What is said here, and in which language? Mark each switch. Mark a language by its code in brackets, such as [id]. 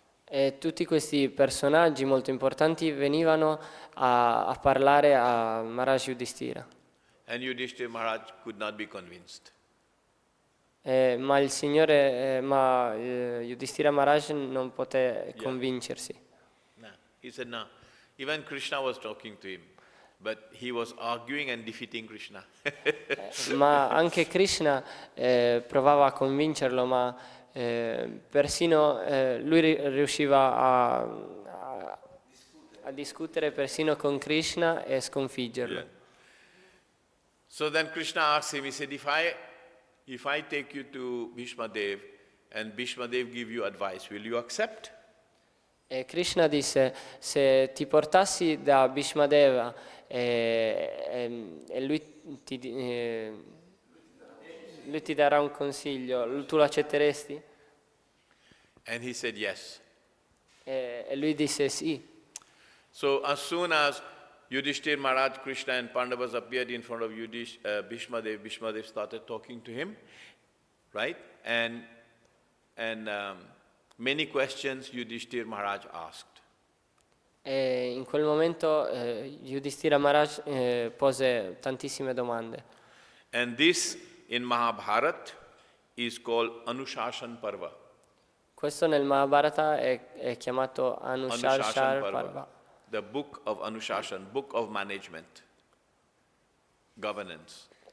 [it] E tutti questi personaggi molto importanti venivano a parlare a Maharaj Yudhishthira. [en] And Yudhishthir Maharaj could not be convinced. [it] Ma Yudhishthira Maharaj non poté convincersi. [en] No. He said, no. Even Krishna was talking to him, but he was arguing and defeating Krishna. [it] Ma anche Krishna provava a convincerlo, ma persino lui riusciva a discutere persino con Krishna e sconfiggerlo. [en] Yeah. So then Krishna asked him, he said, if I take you to Bhishmadev and Bhishmadev give you advice, will you accept? [it] E Krishna disse, se ti portassi da Bhishmadeva e lui ti darà un consiglio, tu lo accetteresti? [en] And he said yes. [it] E lui disse sì. [en] So as soon as Yudhishthir Maharaj, Krishna and Pandavas appeared in front of Bhishmadev, Bhishmadev started talking to him, right? And many questions Yudhishthir Maharaj asked. [it] E in quel momento Yudhishthira Maharaj pose tantissime domande. [en] And this in Mahabharata is called Anushashan Parva. [it] Questo nel Mahabharata è chiamato Anushashan Parva. [en] The book of Anushashan, book of management, governance.